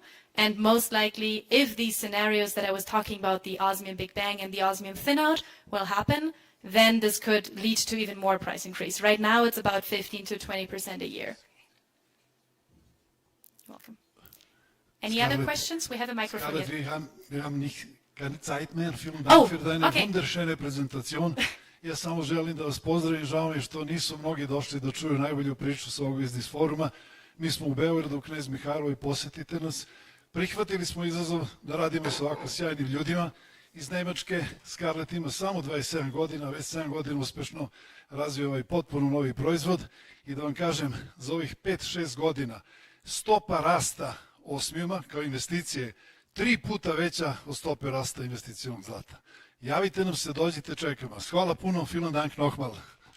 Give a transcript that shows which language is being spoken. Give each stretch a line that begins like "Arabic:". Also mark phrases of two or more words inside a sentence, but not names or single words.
English: And most likely, if these scenarios that I was talking about, the osmium Big Bang and the osmium thin out, will happen, then this could lead to even more price increase. Right now, it's about 15 to 20% a year. Welcome. Any other questions? We have a microphone here.
German: Wir haben nicht keine Zeit mehr. Vielen Dank für deine wunderschöne Präsentation.
Serbian: Ja samo želim da vas pozdravim. Žao mi je što nisu mnogi došli da čuju najbolju priču sa ovog Business foruma. Mi smo u Beogradu, Knez Mihajlo, i posetite nas. Prihvatili smo izazov da radimo sa ovako sjajnim ljudima. Iz Nemačke Scarlett ima samo 27 godina, već 7 godina uspešno razvio ovaj potpuno novi proizvod. I da vam kažem, za ovih 5-6 godina stopa rasta osmijuma kao investicije 3 puta veća od stope rasta investicionog zlata. Javite nam se, dođite, čekamo vas. Hvala puno,
German: vielen Dank nochmal.